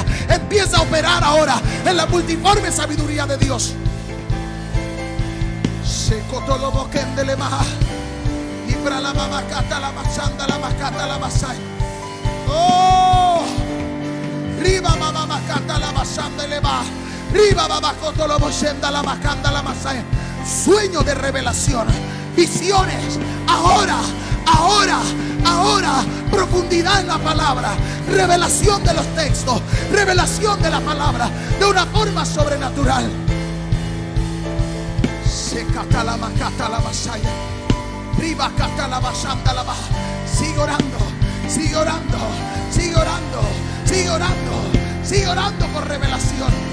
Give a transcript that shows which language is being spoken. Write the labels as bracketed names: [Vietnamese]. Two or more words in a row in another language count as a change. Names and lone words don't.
[Spanish] Empieza a operar ahora en la multiforme sabiduría de Dios. Se cotolo boquende le maja. Y para la mamá cata la machanda la macata la masai. Oh, riba mamá cata la machanda le va. Riba mamá cotolo boquenda la macanda la masai. Sueño de revelación, visiones. Ahora, ahora, ahora. Profundidad en la palabra. Revelación de los textos. Revelación de la palabra de una forma sobrenatural. Sigue orando, sigue orando, sigue orando, sigue orando, sigue orando por revelación.